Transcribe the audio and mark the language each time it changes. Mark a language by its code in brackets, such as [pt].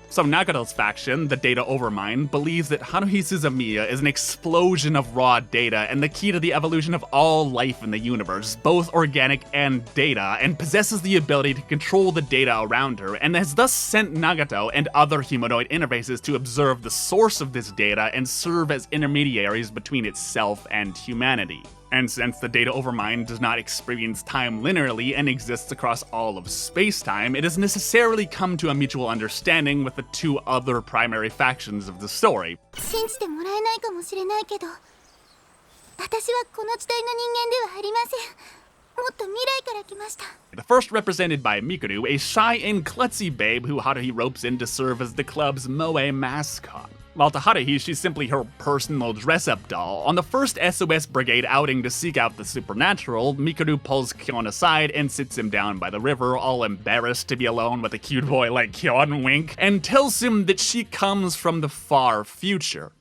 [en] So Nagato's faction, the Data Overmind, believes that Haruhi Suzumiya is an explosion of raw data and the key to the evolution of all life in the universe, both organic and data, and possesses the ability to control the data around her, and has thus sent Nagato and other humanoid interfaces to observe the source of this data and serve as intermediaries between itself and humanity. And since the Data Overmind does not experience time linearly and exists across all of space-time, it has necessarily come to a mutual understanding with the 2 other primary factions of the story. [ja] 信じてもらえないかもしれないけど、私はこの時代の人間ではありません。もっと未来から来ました。 [en] The first represented by Mikuru, a shy and klutzy babe who Haruhi ropes in to serve as the club's moe mascot. While to Haruhi, she's simply her personal dress-up doll. On the first SOS Brigade outing to seek out the supernatural, Mikuru pulls Kyon aside and sits him down by the river, all embarrassed to be alone with a cute boy like Kyon, wink, and tells him that she comes from the far future.